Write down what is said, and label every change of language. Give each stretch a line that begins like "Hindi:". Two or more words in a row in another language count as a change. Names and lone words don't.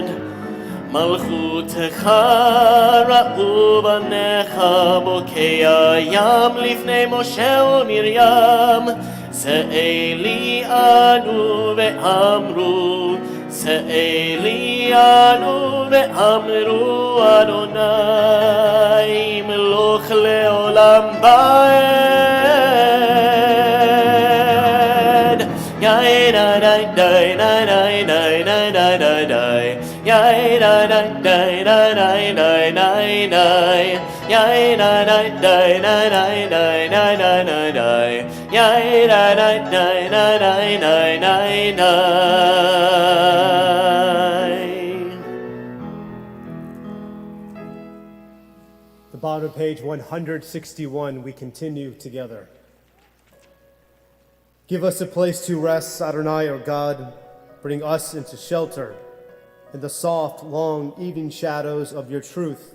Hebrew: מלכותך ראו בניך בוקר הים לפני משה ומרים, שאלי אנו ואמרו, שאלי אנו ואמרו, אדוני מלוך לעולם בעד. יאי די די די די די די די די די, יאי די די די די די די די די, יאי די די די די די די די די די, יאי די די די די די די די די.
English: The bottom of page 161, we continue together. Give us a place to rest, Adonai, our God. Bring us into shelter in the soft, long evening shadows of your truth.